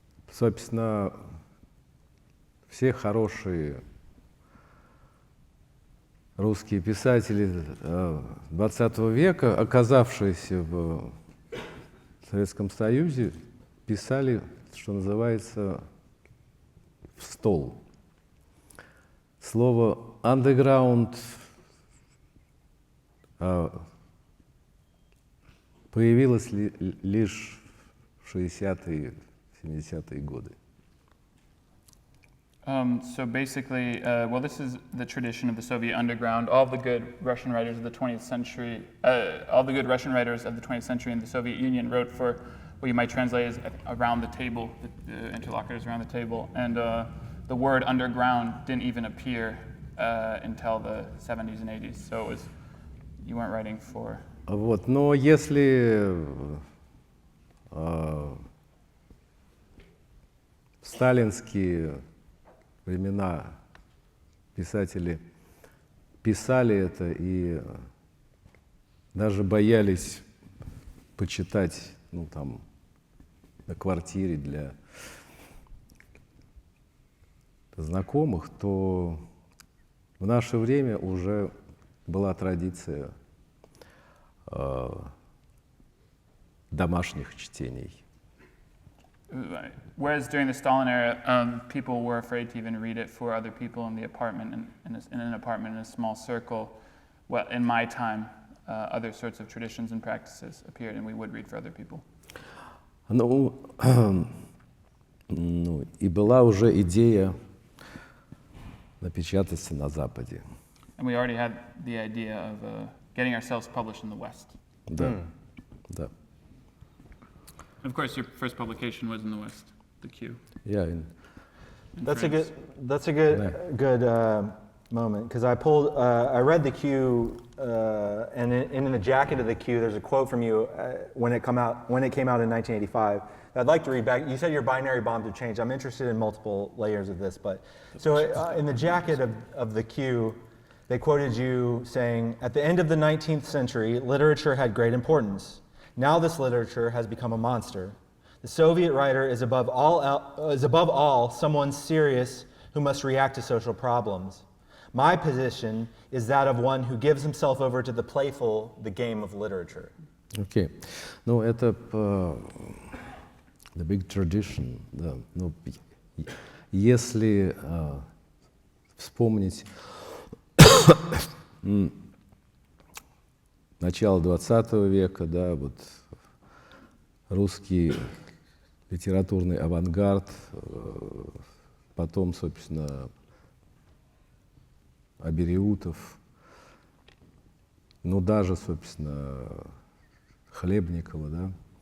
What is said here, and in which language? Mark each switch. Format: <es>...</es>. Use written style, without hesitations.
<ru>Собственно, все хорошие русские писатели XX века, оказавшиеся в Советском Союзе, писали, что называется, в стол. Слово «андеграунд» появилось лишь в 60-е, 70-е годы.</ru> <en>So basically, well, this is the tradition of the Soviet underground. All the good Russian writers of the 20th century, all the good Russian writers of the 20th century in the Soviet Union wrote for what you might translate as around the table, the interlocutors around the table. And the word underground didn't even appear until the 70s and 80s. So it was, you weren't writing for...</en> <ru>Вот. Но если в сталинские времена писатели писали это и даже боялись почитать, ну, там, на квартире для знакомых, то в наше время уже была традиция домашних чтений.</ru> <en>Whereas during the Stalin era, people were afraid to even read it for other people in the apartment, in an apartment in a small circle. Well, in my time, other sorts of traditions and practices appeared, and we would read for other people.</en> <ru>Ну, и была уже идея напечататься на Западе.</ru> <en>And we already had the idea of getting ourselves published in the West.</en> <ru>Да, да.</ru> <en>Of course, your first publication was in the West, the Q.</en> <ru>Я</ru> <en>in That's France. a good moment, because I read the Q, and in the jacket of the Q, there's a quote from you when it came out in 1985. I'd like to read back. You said your binary bombs have changed. I'm interested in multiple layers of this, but so in the jacket of the Q, they quoted you saying, "At the end of the 19th century, literature had great importance. Now this literature has become a monster. The Soviet writer is above all someone serious who must react to social problems. My position is that of one who gives himself over to the playful, the game of literature."</en> <ru>Окей. Ну, это</ru> <en>the big tradition.</en> <ru>Да. Ну, если вспомнить начало 20 века, да, вот русский литературный авангард, потом, собственно, Абериутов, ну, даже, собственно, Хлебникова, да,</ru>